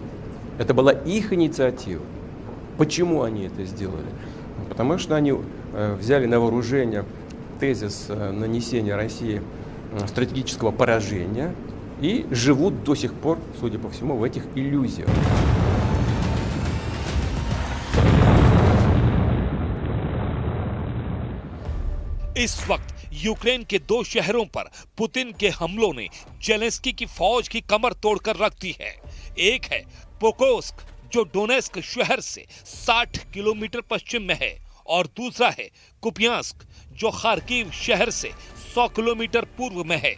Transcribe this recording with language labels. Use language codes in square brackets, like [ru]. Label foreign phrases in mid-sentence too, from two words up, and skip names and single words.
[ru] Это была их инициатива. Почему они это сделали? Потому что они взяли на вооружение тезис нанесения России стратегического поражения и живут до сих пор, судя по всему, в этих иллюзиях. [hi] इस वक्त यूक्रेन के 2 शहरों पर पुतिन के हमलों ने जेलेंस्की की फौज की कमर तोड़कर रख दी है। एक है पोक्रोव्स्क, जो डोनेस्क शहर से 60 किलोमीटर पश्चिम में है, और दूसरा है कुपियांस्क, जो खार्किव शहर से 100 किलोमीटर पूर्व में है।